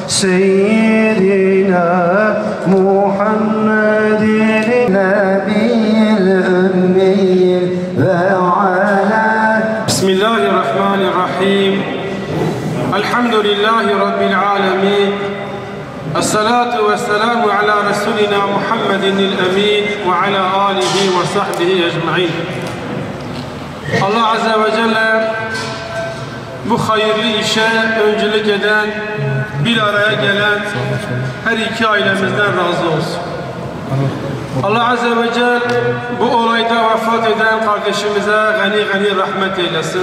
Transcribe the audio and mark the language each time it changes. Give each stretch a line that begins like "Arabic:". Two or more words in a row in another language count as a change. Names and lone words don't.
Arabic: سيدنا محمد النبي الأمي وعلى بسم الله الرحمن الرحيم الحمد لله رب العالمين الصلاة والسلام على رسولنا محمد الأمين وعلى آله وصحبه أجمعين
Turkish: Allah Azze ve Celle bu hayırlı işe öncülük eden, bir araya gelen her iki ailemizden razı olsun. Allah Azze ve Celle bu olayda vefat eden kardeşimize gani rahmet eylesin.